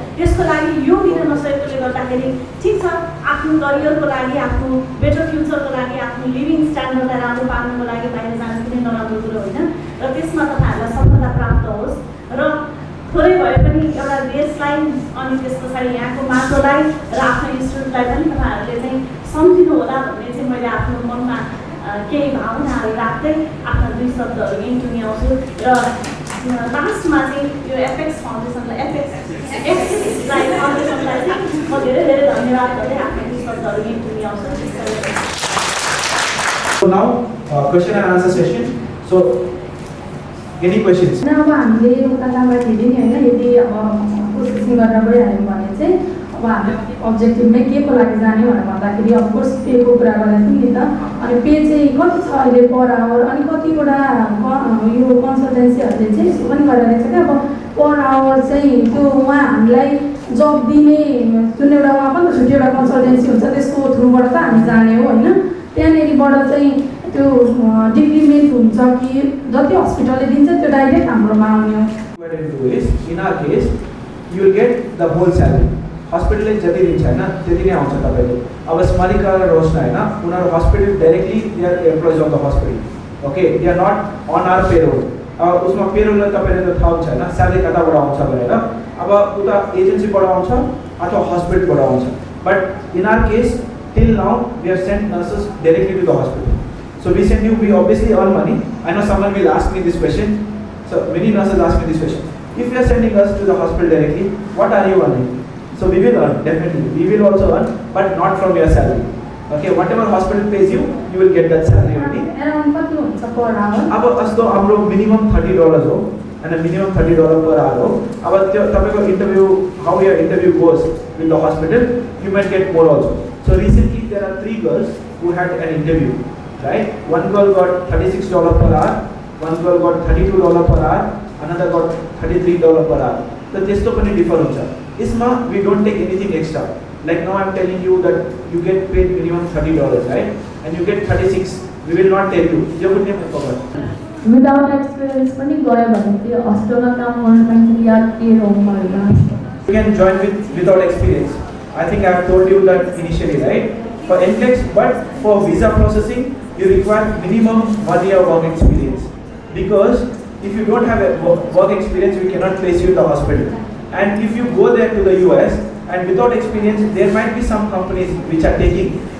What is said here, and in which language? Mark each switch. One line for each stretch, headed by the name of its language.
Nepali: त्यसको लागि यो दिन नसकेकोले गर्दाखेरि ठिक छ आफ्नो करियरको लागि आफ्नो बेटर फ्युचरको लागि आफ्नो लिभिङ स्ट्यान्डर्डलाई राम्रो पार्नुको लागि बाहिर जानु कुनै नराम्रो कुरो होइन र त्यसमा तपाईँहरूलाई सफलता प्राप्त होस् र थोरै भए पनि एउटा देशलाई अनि त्यस पछाडि यहाँको माटोलाई र आफ्नो इन्स्टिट्युटलाई पनि तपाईँहरूले चाहिँ सम्झिनु होला भन्ने चाहिँ मैले आफ्नो मनमा केही भावनाहरू राख्दै आफ्ना 2 शब्दहरू यहीँ टुङ्ग्याउँछु र लास्टमा चाहिँ यो एपेक्स फाउन्डेसनलाई एक्सिसलाई फाउन्डेसनलाई चाहिँ म धेरै धेरै धन्यवाद गर्दै आफ्ना 2 शब्दहरू यहीँ टुङ्ग्याउँछु।
English: So now question and answer session. So any questions?
Nepali: अब हामीले उता लाभार्थीले नि होइन यदि अब प्रोसेसिङ गरेर गइहाल्यौँ भने चाहिँ अब हामीले अब्जेक्टिभमै के को लागि जाने भनेर भन्दाखेरि अफकोर्स पेको कुरा गरेको थियौँ नि त। अनि पे चाहिँ कति छ अहिले पर आवर अनि कतिवटा यो कन्सल्टेन्सीहरूले चाहिँ यसो पनि गरिरहेको छ क्या अब पर आवर चाहिँ त्यो उहाँ हामीलाई जब दिने जुन एउटा उहाँ पनि त छुट्टै एउटा कन्सल्टेन्सी हुन्छ त्यसको थ्रुबाट त हामी जाने हो होइन। त्यहाँनिरबाट चाहिँ त्यो डिक्रिमेन्ट हुन्छ कि जति हस्पिटलले दिन्छ त्यो डाइरेक्ट हाम्रोमा आउने हो।
English: What you do is, in our case, you will get the whole salary.
Nepali: हस्पिटलले जति दिन्छ होइन त्यति नै आउँछ तपाईँको। अब स्मरिका र रोशना होइन उनीहरू hospital directly
English: They are employees of the hospital okay they are not on our payroll.
Nepali: उसमा पेरोललाई तपाईँले त थाहा हुन्छ होइन स्यालेरी कताबाट आउँछ भनेर अब उता एजेन्सीबाट आउँछ अथवा हस्पिटलबाट आउँछ।
English: But in our case till now we have sent nurses directly to the hospital. So we send you, we obviously earn money. I know someone will ask me this question. So many nurses ask me this question. If you are sending us to the hospital directly, what are you earning? So we will earn, definitely. We will also earn, but not from your salary. Okay, whatever hospital pays you, you will get that salary only.
Nepali: Around कति हुन्छ per hour? अब अस्तो हाम्रो minimum $30 हो
English: and a minimum $30 per hour
Nepali: हो। अब त्यो तपाईको
English: interview, how your interview goes with the hospital, you might get more also. So recently there are 3 girls who had an interview, right? One girl got $36 per hour, one girl got $32 per hour, another got $33 per hour.
Nepali: So त्यस्तो पनि differ हुन्छ।
English: इसमा we don't take anything extra. Like now I'm telling you that you get paid minimum $30, right? And you get 36. We will not tell you.
Nepali: यो पनि म cover. Without experience पनि गयो भने त्यो हस्पिटलमा काम गर्न पाइन्छ या के होमहरूमा?
English: You can join without experience. I think I have told you that initially, right? For NCLEX, but for visa processing, you require minimum 1 year work experience. Because if you don't have a work experience, we cannot place you in the hospital. And if you go there to the US, and without experience, there might be some companies which are taking.